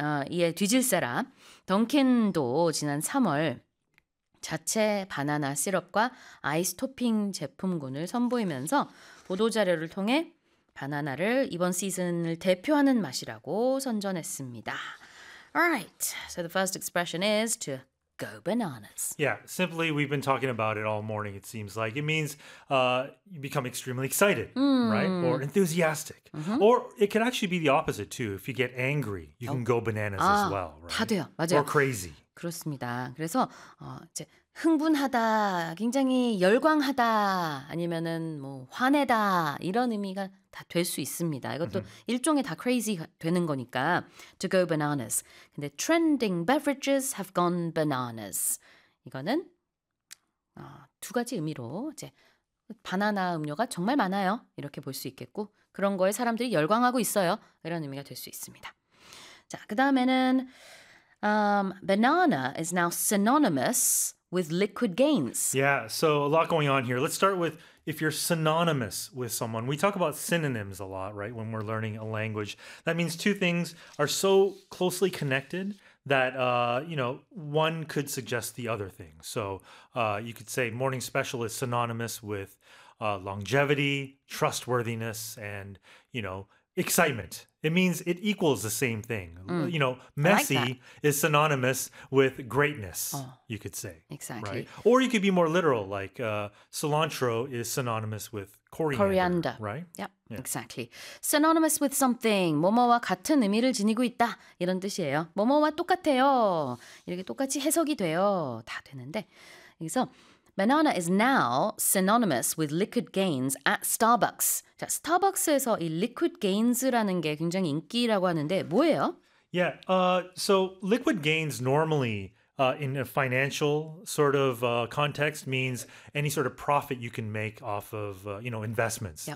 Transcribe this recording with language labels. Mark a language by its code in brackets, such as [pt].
[ko] 이에 뒤질세라 던킨도 지난 3월 자체 바나나 시럽과 아이스토핑 제품군을 선보이면서 보도자료를 통해 바나나를 이번 시즌을 대표하는 맛이라고 선전했습니다. [en] Alright, so the first expression is to go bananas. Yeah, simply, we've been talking about it all morning, it seems like. It means you become extremely excited, right? Or enthusiastic. Or it could actually be the opposite, too. If you get angry, you can go bananas as well, [ko] 다 [en] right? [ko] 돼요. 맞아요. [en] Or crazy. [ko] 그렇습니다. 그래서 이제 흥분하다, 굉장히 열광하다, 아니면은 뭐 화내다 이런 의미가 다될수 있습니다. 이것도 일종의 다 crazy 되는 거니까 [en] to go bananas. [ko] 근데 [en] trending beverages have gone bananas. [ko] 이거는 두 가지 의미로 이제 바나나 음료가 정말 많아요. 이렇게 볼수 있겠고 그런 거에 사람들이 열광하고 있어요. 이런 의미가 될수 있습니다. 자, 그다음에는 [en] banana is now synonymous with liquid gains. Yeah, so a lot going on here. Let's start with if you're synonymous with someone. We talk about synonyms a lot, right? When we're learning a language, that means two things are so closely connected that one could suggest the other thing. So you could say morning special is synonymous with longevity, trustworthiness, and excitement. It means it equals the same thing. You know, messy like is synonymous with greatness, you could say. Exactly. Right? Or you could be more literal, like cilantro is synonymous with coriander. Coriander. Right? Yep. Yeah. Exactly. Synonymous with something. [ko] 뭐뭐와 같은 의미를 지니고 있다. 이런 뜻이에요. 뭐뭐와 똑같아요. 이렇게 똑같이 해석이 돼요. 다 되는데. 여기서 [en] Banana is now synonymous with liquid gains at Starbucks. [ko] 자, 스타벅스에서 이 liquid gains라는 게 굉장히 인기라고 하는데 뭐예요? [en] Yeah, so liquid gains normally in a financial sort of context means any sort of profit you can make off of, you know, investments yep.